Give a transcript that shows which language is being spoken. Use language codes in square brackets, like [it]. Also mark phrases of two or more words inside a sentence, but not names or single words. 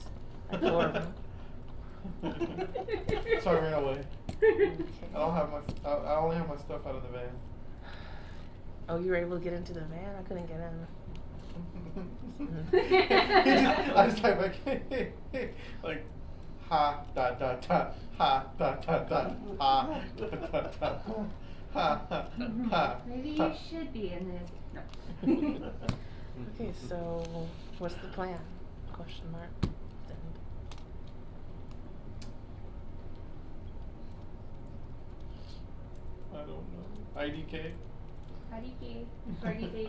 [en] Like 4 of them. So I ran away. Okay. I only have my stuff out of the van. Oh, you were able to get into the van? I couldn't get in. I just type like, like, ha, dot, ha, ha, ha, ha. Maybe you should be in this. No. Okay, so what's the plan? Question mark. Send. I don't know. IDK? IDK. Party face.